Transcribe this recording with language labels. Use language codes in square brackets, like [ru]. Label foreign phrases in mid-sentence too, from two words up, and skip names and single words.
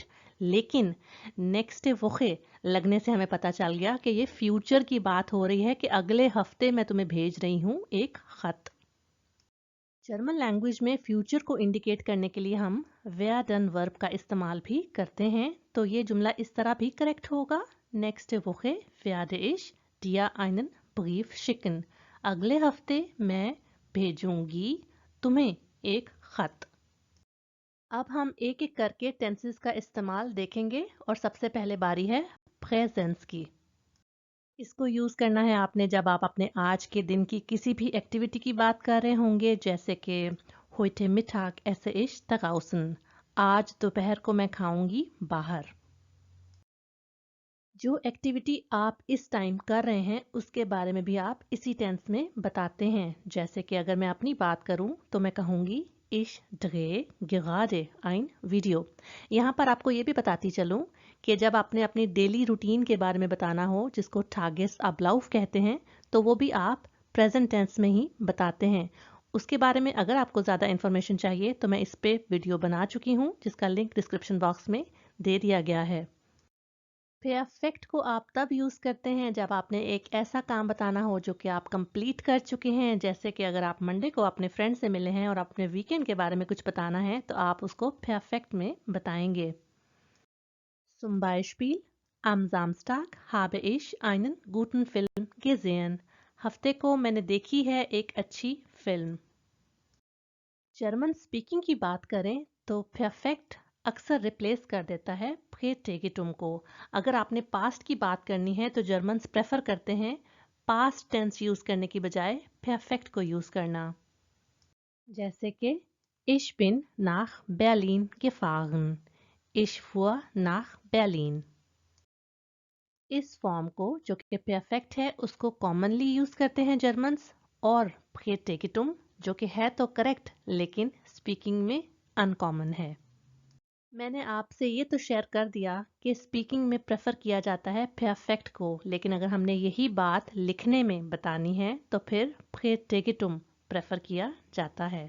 [hi] लेकिन [de] next Woche [hi] लगने से हमें पता चल गया कि ये फ्यूचर की बात हो रही है कि अगले हफ्ते मैं तुम्हें भेज रही हूँ एक खत। [en] German language [hi] में फ्यूचर को इंडिकेट करने के लिए हम वेयर डन वर्ब का इस्तेमाल भी करते हैं। तो ये जुमला इस तरह भी करेक्ट होगा [de] next Woche werde ich dir einen Brief schicken. [hi] अगले हफ्ते मैं भेजूंगी तुम्हें एक खत। अब हम एक एक करके टेंसेस का इस्तेमाल देखेंगे, और सबसे पहले बारी है प्रेजेंस की। इसको यूज़ करना है आपने जब आप अपने आज के दिन की किसी भी एक्टिविटी की बात कर रहे होंगे, जैसे कि [de] heute Mittag esse ich draußen। [hi] आज दोपहर को मैं खाऊंगी बाहर। जो एक्टिविटी आप इस टाइम कर रहे हैं उसके बारे में भी आप इसी टेंस में बताते हैं। जैसे कि अगर मैं अपनी बात करूं तो मैं कहूंगी [de] Ich drehe gerade ein Video। [hi] यहाँ पर आपको ये भी बताती चलूं कि जब आपने अपनी [en] daily routine [hi] के बारे में बताना हो, जिसको [de] Tagesablauf [hi] कहते हैं, तो वो भी आप [en] present tense [hi] में ही बताते हैं। उसके बारे में अगर आपको ज़्यादा इन्फॉर्मेशन चाहिए तो मैं इस पे वीडियो बना चुकी हूँ, जिसका लिंक [en] description box [hi] में दे दिया गया है। परफेक्ट को आप तब यूज़ करते हैं जब आपने एक ऐसा काम बताना हो जो कि आप कंप्लीट कर चुके हैं। जैसे कि अगर आप मंडे को अपने फ्रेंड से मिले हैं और अपने वीकेंड के बारे में कुछ बताना है तो आप उसको परफेक्ट में बताएंगे। [de] Zum Beispiel, am Samstag habe ich einen guten Film gesehen. [hi] हफ्ते को मैंने देखी है एक अच्छी फिल्म। [en] German speaking [hi] की बात करें तो परफेक्ट अक्सर रिप्लेस कर देता है प्रेटेगिटुम को। अगर आपने पास्ट की बात करनी है तो जर्मन्स प्रेफर करते हैं [en] past tense [hi] यूज करने की बजाय परफेक्ट को यूज करना। जैसे कि [de] Ich bin nach Berlin gefahren. Ich fuhr nach Berlin. [hi] इस फॉर्म को जो कि परफेक्ट है उसको कॉमनली यूज करते हैं जर्मन्स, और प्रेटेगिटुम जो कि है तो करेक्ट लेकिन स्पीकिंग में अनकॉमन है। मैंने आपसे ये तो शेयर कर दिया कि स्पीकिंग में प्रेफर किया जाता है परफेक्ट को, लेकिन अगर हमने यही बात लिखने में बतानी है तो फिर प्रेटेगिटुम प्रेफर किया जाता है।